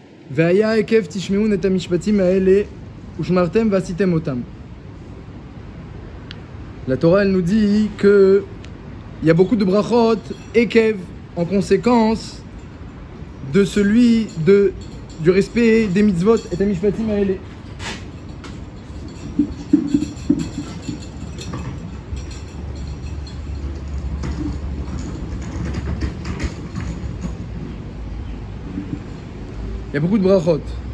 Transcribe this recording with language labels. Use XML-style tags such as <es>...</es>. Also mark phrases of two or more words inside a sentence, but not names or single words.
<he>והיה עקב תשמעון את המשפטים האלה ושמרתם ועשיתם אתם.</he> <fr>La Torah, elle nous dit que il y a beaucoup de</fr> <he>ברכות עקב</he> <fr>en conséquence de celui du respect des mitzvot et</fr> <he>המשפטים האלה.</he> <fr>Il y a beaucoup de brachot.</fr>